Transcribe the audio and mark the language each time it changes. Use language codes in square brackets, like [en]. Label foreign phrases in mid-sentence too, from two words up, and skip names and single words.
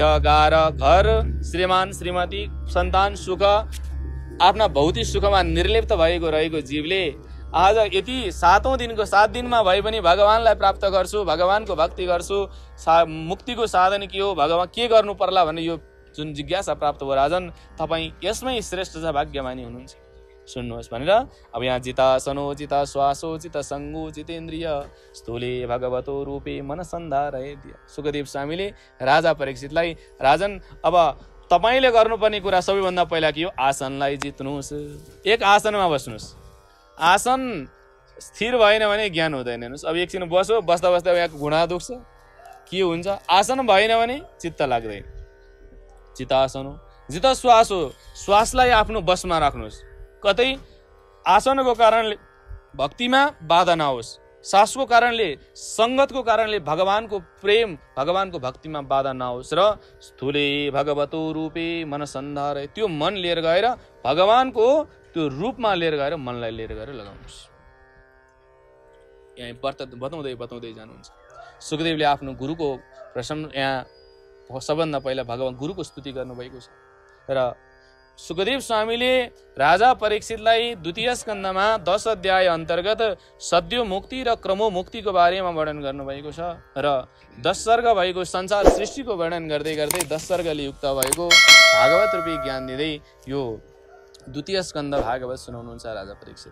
[ne] गार घर श्रीमान श्रीमती सन्तान सुख आफ्ना भौतिक सुखमा निर्लिप्त भएको रहेको जीवले आज यति 7औं दिनको 7 दिनमा भए पनि भगवानलाई प्राप्त गर्छु, भगवानको भक्ति गर्छु, मुक्तिको साधन के हो, भगवान के गर्नु पर्ला भन्ने यो जुन जिज्ञासा प्राप्त भयो राजन, तपाईँ यसमै श्रेष्ठ छ, भाग्यमानी हुनुहुन्छ, सुन्नुहोस् भनेर अब यहाँ [sa] जितासनो जिता श्वासो जित सङ्गो जितेन्द्रिय स्थूले भगवतो रूपे मनसन्धारय दिय। [ne] सुखदेव स्वामीले राजा परीक्षितलाई, राजन अब तपाईँले गर्नुपर्ने कुरा सबैभन्दा पहिला के हो, आसनलाई जित्नुहोस्। एक आसनमा बस्नुहोस्। आसन स्थिर भएन भने ज्ञान हुँदैन। हेर्नुहोस्, अब एकछिन बस्यो, बस्दा बस्दा यहाँको घुँडा दुख्छ, के हुन्छ? आसन भएन भने चित्त लाग्दैन। जितासन हो, जित श्वास हो, श्वासलाई आफ्नो बसमा राख्नुहोस्। कतै आसनको कारणले भक्तिमा बाधा नहोस्, सासको कारणले सङ्गतको कारणले भगवानको प्रेम भगवानको भक्तिमा बाधा नहोस्, र [sa] स्थूले भगवतो रूपे मनसन्धारय, [ne] त्यो मन लिएर गएर भगवानको त्यो रूपमा लिएर गएर मनलाई लिएर गएर लगाउनुहोस्। यहाँ बताउँदै जानुहुन्छ। सुखदेवले आफ्नो गुरुको यहाँ सबभन्दा पहिला भगवान गुरुको स्तुति गर्नुभएको छ। र सुखदेव स्वामीले राजा परीक्षितलाई द्वितीय स्कन्धमा 10 अध्याय अन्तर्गत सद्यो मुक्ति र क्रमो मुक्तिको बारेमा वर्णन गर्नुभएको छ, र 10 सर्ग भएको संसार सृष्टिको वर्णन गर्दै गर्दै 10 सर्गले युक्त भएको भागवत रूपी ज्ञान दिँदै यो द्वितीय स्कन्ध भागवत सुनाउनुहुन्छ राजा परीक्षित।